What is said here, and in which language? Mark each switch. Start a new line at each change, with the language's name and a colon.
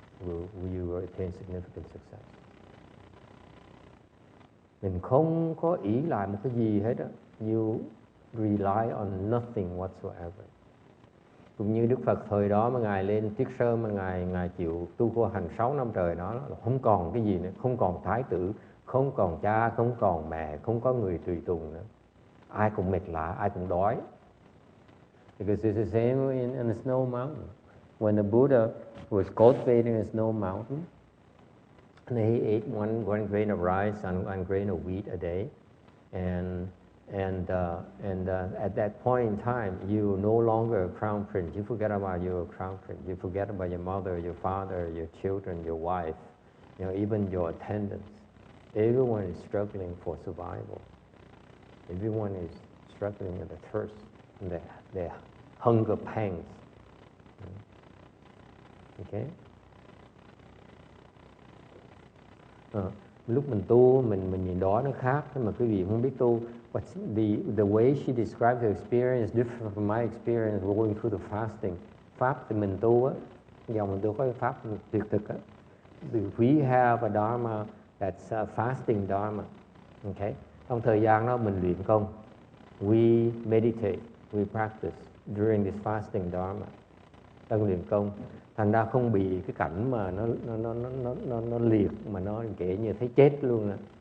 English: You will attain significant success.
Vietnamese: Mình không có ý lại một cái gì hết á.
English: You rely on nothing whatsoever.
Vietnamese: Cũng như Đức Phật thời đó mà Ngài lên Tiết Sơn mà Ngài chịu tu khổ hành 6 năm trời đó, là không còn cái gì nữa, không còn thái tử, không còn cha, không còn mẹ, không có người tùy tùng nữa. Ai cũng mệt lạ, ai cũng đói.
English: Because it's the same in the Snow Mountain. When the Buddha was cultivating a snow mountain, and he ate one grain of rice and one grain of wheat a day, and at that point in time, you're no longer a crown prince. You forget about your crown prince. You forget about your mother, your father, your children, your wife, even your attendants. Everyone is struggling for survival. Everyone is struggling with the thirst and the hunger pangs. Okay.
Vietnamese: Lúc mình tu mình nhìn đó nó khác, nhưng mà quý vị không biết tu.
English: But the way she described her experience is different from my experience going through the fasting.
Vietnamese: Pháp thì mình tu á, dòng mình tu có cái pháp tuyệt thực á.
English: We have a dharma that's a fasting dharma. Okay.
Vietnamese: Trong thời gian đó mình luyện công.
English: We meditate, we practice during this fasting dharma.
Vietnamese: Đang luyện công, thành ra không bị cái cảnh mà nó liệt mà nó kể như thấy chết luôn nè.